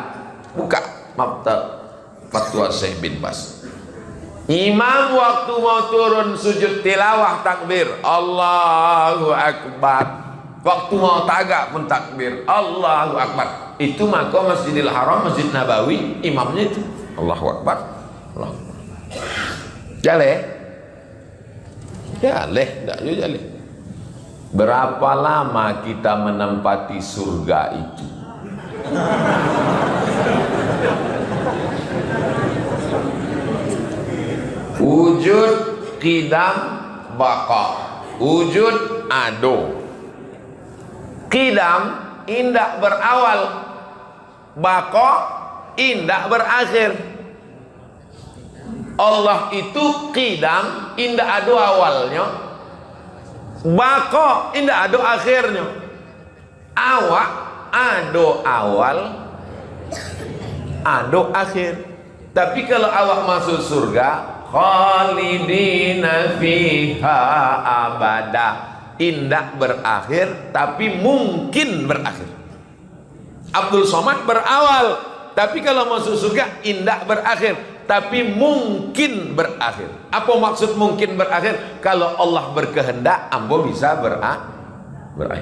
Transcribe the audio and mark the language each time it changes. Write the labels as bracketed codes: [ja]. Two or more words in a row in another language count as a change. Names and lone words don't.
[id] Buka fatwa Syekh bin Baz. Imam waktu mau turun sujud tilawah takbir [ar] Allahu Akbar. [id] Waktu mau tagak pun takbir [ar] Allahu Akbar. [id] Itu maka Masjidil Haram, Masjid Nabawi, imamnya itu [ar] Allahu Akbar, Allahu Akbar. [min] Jale? Jale, tak jale. [id] Berapa lama kita menempati surga itu? [ar] Wujud, qidam, baqa. Wujud, [min] ado. Qidam, indak berawal. Baqa, indak berakhir. Allah itu qidam, indak ado awalnya. Baqa, indak ado akhirnya. Awak, ado awal, ado akhir. [id] Tapi kalau awak masuk surga, [ar] khalidina fiha abada, [min] indak berakhir tapi mungkin berakhir. [id] Abdul Somad berawal, tapi kalau masuk surga indak berakhir tapi mungkin berakhir. Apa maksud mungkin berakhir? Kalau Allah berkehendak ambo bisa berakhir.